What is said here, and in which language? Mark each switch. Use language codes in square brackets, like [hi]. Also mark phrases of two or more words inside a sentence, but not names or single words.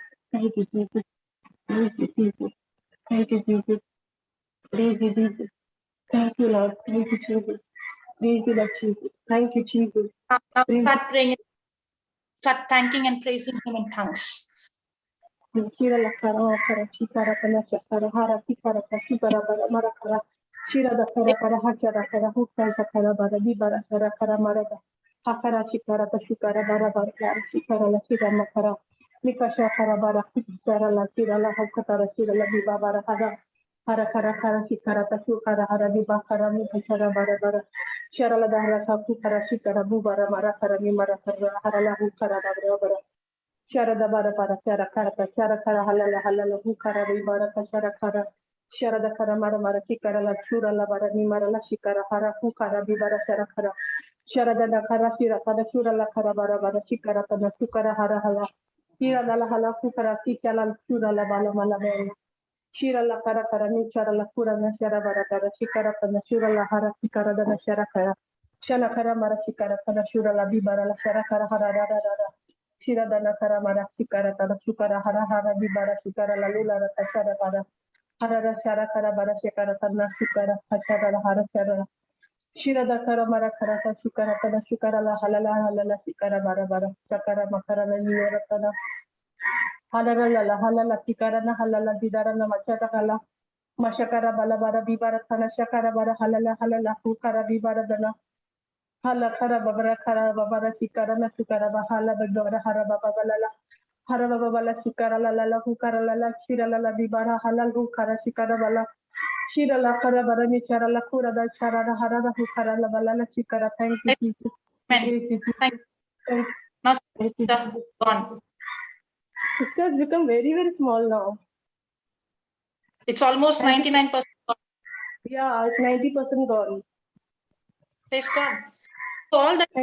[en] Thank you, Jesus. Praise you, Jesus. Thank you, Jesus. Praise you, Jesus. Thank you, Lord. Thank you, Jesus. Praise you, Lord Jesus. Thank you, Jesus. Now Praise start praying, start thanking and praising him in tongues. Shira la kara kara chikara kala chakara hara tikara kara bara mara kara shira da kara kara hakara kara hukka kara bara di bara kara mara da hakara chikara ka shikara bara bara shikara la shira makara nikasha kara bara shikara la shira la hakara shira la di bara hara kara kara shikara ka shukara hara di bakara nikasha bara bara shira la da hara kara shikara bu bara mara kara ni mara kara hara la hukara bara Sharada bara bara shara kara halala halala hu kara ri bara ka shara kara sharada kara mara mara kara la chura la bara ni mara la shikara hara hu kara bi bara shara kara sharada da kara shira kada chura la kara bara bara shikara kada sukara hara hala Shira la hala kukara kika la shura la bala mala bela. Shira la kara kara ni chara la kura na shara bara kara shikara kana shura la hara shikara dana shara kara. Shala kara mara shikara kana shura la bibara la shara kara hara da da da da. Shira dana kara mara shikara kana shukara hara hara bibara shikara la lula la shara kara. Hara ra shara kara bara shikara kana shukara shara la hara shara. Shira da kara mara kara kana shukara la halala halala shikara bara bara shakara makara la yura kana. Halala halala tikara na halala didara na machata kala mashakara balabara bibara kana shakara bara halala halala hukara bibara dana hala kara babara tikara na sukara bahala babara hara baba balala hara baba bala shikara la la hukara la shira la bibara halal hukara shikara bala shira la kara bara ni chara la kura da chara la hara la hukara la bala shikara. Thank you Jesus. Thank you. Now, sister, gone. Sister has become very small now. It's almost 99% gone. Yeah, it's 90% gone. Praise God. So all that